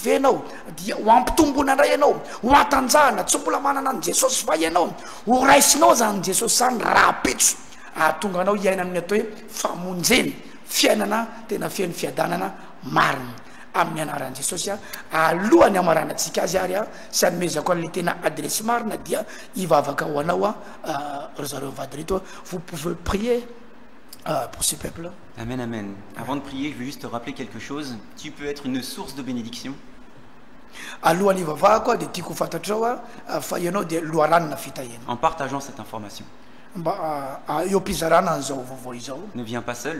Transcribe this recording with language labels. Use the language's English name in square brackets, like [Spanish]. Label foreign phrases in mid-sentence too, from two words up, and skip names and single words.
[Malagasy] ve ianao dia ho ampitombona indray ianao ho atanjahana tsy mbola manana an' Jesosy va ianao ho raisinao zany Jesosy zany raha pitso ahatonga anao iaina amin'ny atao hoe famonjeny fiainana tena fiain'ny fiadanana marina amin'ny anaran'i Jesosy a alohany amaranantsika azy ary a sy anomezako an'le tena adresy marina dia hivavaka ho anao a ry zareo vady reto a [French] vous pouvez prier pour ce peuple. Amen, amen. Avant de prier, je veux juste te rappeler quelque chose. Tu peux être une source de bénédiction. En partageant cette information. Ne viens pas seul.